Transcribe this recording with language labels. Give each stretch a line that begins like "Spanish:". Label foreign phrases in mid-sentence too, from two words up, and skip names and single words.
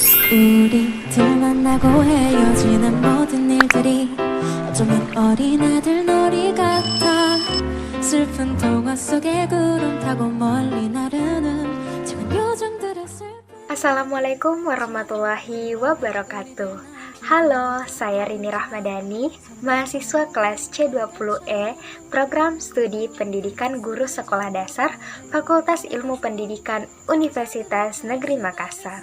Korean: 우리 둘 만나고 헤어지는 모든 일들이 어쩌면 어린아들 놀이 같아. 슬픈 동화 속에 구름 타고 멀리 나르는 작은 요정들의 슬픔.
Arabic: السلام عليكم ورحمة الله وبركاته.
Indonesian: Halo, saya Rini Rahmadani, mahasiswa kelas C20E, Program Studi Pendidikan Guru Sekolah Dasar, Fakultas Ilmu Pendidikan Universitas Negeri Makassar.